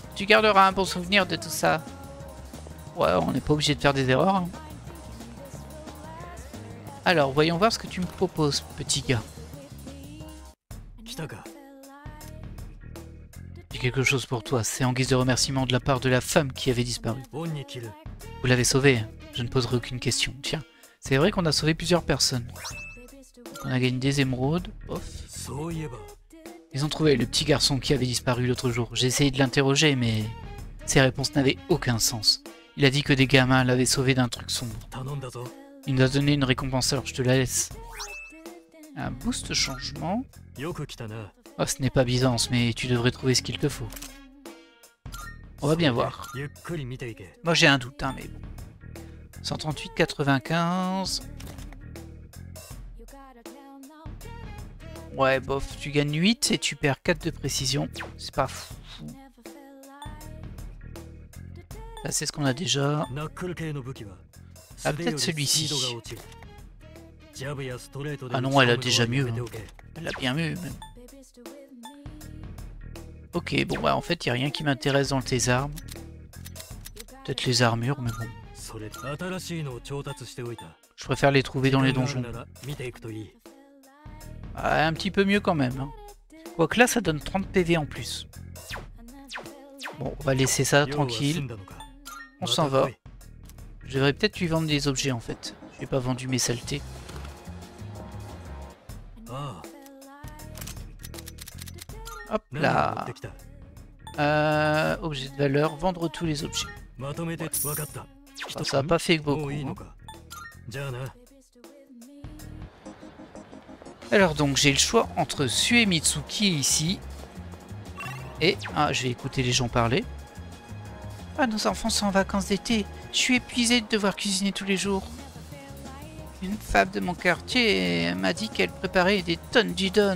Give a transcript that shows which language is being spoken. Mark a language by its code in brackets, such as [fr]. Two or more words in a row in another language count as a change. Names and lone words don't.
[fr] Tu garderas un bon souvenir de tout ça. Ouais, on n'est pas obligé de faire des erreurs. Hein. Alors, voyons voir ce que tu me proposes, petit gars. J'ai quelque chose pour toi. C'est en guise de remerciement de la part de la femme qui avait disparu. [ja] 恩に着る [fr] Vous l'avez sauvé. Je ne poserai aucune question. Tiens, c'est vrai qu'on a sauvé plusieurs personnes. On a gagné des émeraudes. Off. [ja] そういえば [fr] Ils ont trouvé le petit garçon qui avait disparu l'autre jour. J'ai essayé de l'interroger, mais ses réponses n'avaient aucun sens. Il a dit que des gamins l'avaient sauvé d'un truc sombre. [ja] 頼んだぞ [fr] Il nous a donné une récompense, alors je te la laisse. Un boost changement. [ja] よく来たな [fr] Oh, ce n'est pas Byzance, mais tu devrais trouver ce qu'il te faut. On va bien voir. [ja] ゆっくり見ていけ [fr] Moi j'ai un doute, hein, mais bon. 138,95. Ouais, bof, tu gagnes 8 et tu perds 4 de précision. C'est pas fou. Là, c'est ce qu'on a déjà. [ja] ナックル系の武器は [fr] Ah, peut-être celui-ci. [ja] スピードが落ちるジャブやストレートで [fr] Ah [ja] 打ち [fr] non, [ja] 込む [fr] elle a [ja] のは [fr] déjà [ja] や [fr] mieux. [ja] め [fr] Hein. [ja] ておけ [fr] Elle a bien mieux, même. Ok, bon, bah en fait, il n'y a rien qui m'intéresse dans tes armes. Peut-être les armures, mais bon. [ja] それ新しいのを調達しておいた [fr] Je préfère les trouver dans les [ja] 時間があ [fr] donjons. [ja] るなら見ていくといい [fr] Ah, un petit peu mieux quand même. Hein. Quoique là, ça donne 30 PV en plus. Bon, on va laisser ça [ja] 要は済 [fr] tranquille. [ja] んだのか [fr] On [ja] また [fr] s'en va. [ja] 来い [fr] Je devrais peut-être lui vendre des objets en fait. Je n'ai pas vendu mes saletés. [ja] ああ [fr] Hop [ja] 何を持っ [fr] là. [ja] てきた [fr] Objet de valeur, vendre tous les objets. [ja] まとめて分かった [fr] Ah, ça n'a pas fait [ja] も [fr] beaucoup. [ja] ういい [fr] Hein. [ja] のかじゃあな [fr] Alors donc j'ai le choix entre Suemitsu qui est ici. Et... Ah, je vais écouter les gens parler. Ah, nos enfants sont en vacances d'été. Je suis épuisée de devoir cuisiner tous les jours. Une femme de mon quartier m'a dit qu'elle préparait des tonnes d'udon.